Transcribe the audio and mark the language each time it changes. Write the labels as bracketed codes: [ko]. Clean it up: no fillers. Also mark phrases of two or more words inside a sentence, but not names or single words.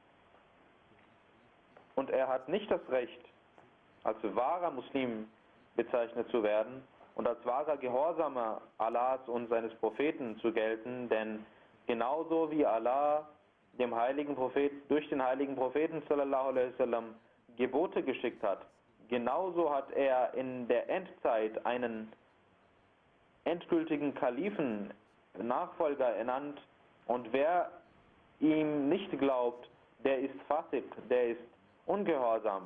[de] und er hat nicht das Recht, als wahrer Muslim bezeichnet zu werden und als wahrer Gehorsamer Allahs und seines Propheten zu gelten, denn genauso wie Allah dem heiligen Propheten, durch den heiligen Propheten [ar] sallallahu alaihi wasallam [de] Gebote geschickt hat, genauso hat er in der Endzeit einen endgültigen Kalifen, Nachfolger ernannt, und wer ihm nicht glaubt, der ist Fasik, der ist ungehorsam.